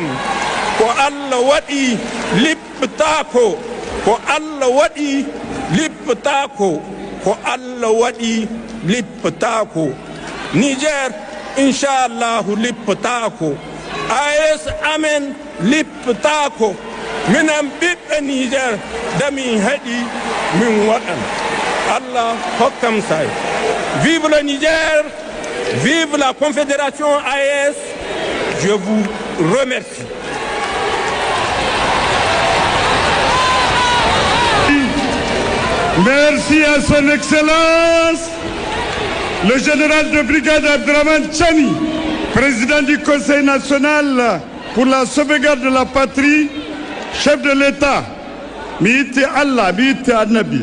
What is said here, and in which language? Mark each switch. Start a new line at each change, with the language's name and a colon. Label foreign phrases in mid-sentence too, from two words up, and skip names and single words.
Fula: Ko Allah waɗi lipptako, ko Allah waɗi lipptako, ko Allah waɗi lipptako. Niger inchallahu lipptako, AES amen lipptako. Minen ɓiɓɓe Niger dami heɗi min waɗan. Allah hokkam say.
French: Vive le Niger, vive la Confédération AES. Je vous remercie. Merci à son Excellence, le général de brigade Abdraman Chani, président du Conseil national pour la sauvegarde de la patrie, chef de l'État,
Fula: Miiti Allah, Miiti Annabi.